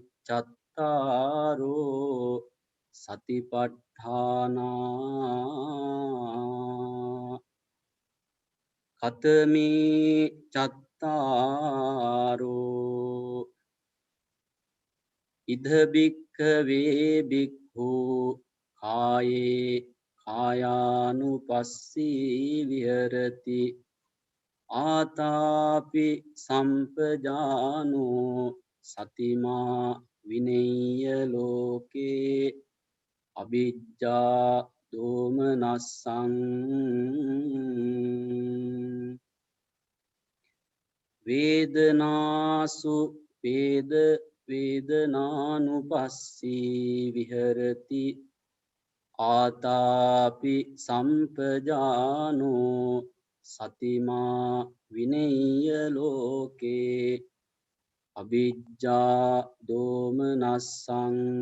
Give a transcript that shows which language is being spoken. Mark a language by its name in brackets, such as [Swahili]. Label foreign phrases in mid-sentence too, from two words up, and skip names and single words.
[Pali] චත්තාරෝ සතිපට්ඨානා කතමේ චත්තාරෝ ඉද භික්ඛවේ බික්ඛු කායේ කායානුපස්සී විහෙරති ආතාපි සම්පජානෝ සතිමා විනෙය්‍ය ලෝකේ අවිජ්ජා දෝමනස්සං වේදනාසු වේදනානුපස්සී විහෙරති ආතාපි සම්පජානෝ සතිමා විනෙය්‍ය ලෝකේ අවිජ්ජා දෝමනස්සං